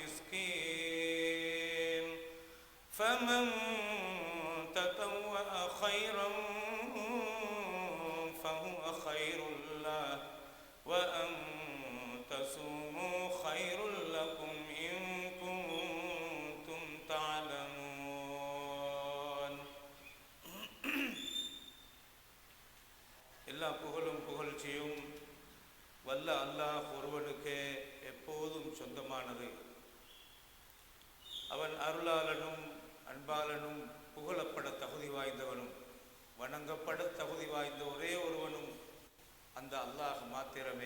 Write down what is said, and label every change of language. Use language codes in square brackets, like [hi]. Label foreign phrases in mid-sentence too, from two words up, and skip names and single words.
[ar] مسكين فمن تطوع خيرا فهو خير له وأن تصوموا خير لكم إن كنتم تعلمون. [ta] எல்லா புகழும் புகழ்ச்சியும் வல்ல அல்லாஹ் ஒருவனுக்கே எப்போதும் சொந்தமானது. அவன் அருளாளனும் அன்பாளனும் புகழப்பட தகுதி வாய்ந்தவனும் வணங்கப்பட தகுதி வாய்ந்த ஒரே ஒருவனும் அந்த அல்லாஹ் மாத்திரமே.